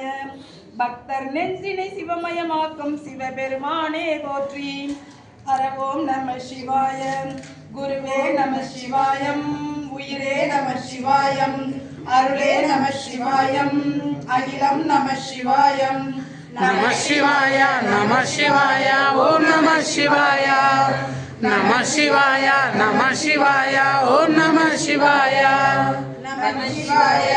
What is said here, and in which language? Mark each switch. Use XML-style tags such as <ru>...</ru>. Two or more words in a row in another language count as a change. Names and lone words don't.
<ta>பக்தர் நெஞ்சினை சிவமயமாக்கும் சிவபெருமானே போற்றி</ta> <sa>ஹர ஓம் நம சிவாய.</sa> <ta>குருவே நம சிவாயம், உயிரே நம சிவாயம், அருளே நம சிவாயம், அகிலம் நம சிவாயம்.</ta> <sa>नमः शिवाय, नमः शिवाय, ॐ नमः शिवाय. नमः शिवाय, नमः शिवाय, ॐ नमः शिवाय. नमः शिवाय.</sa>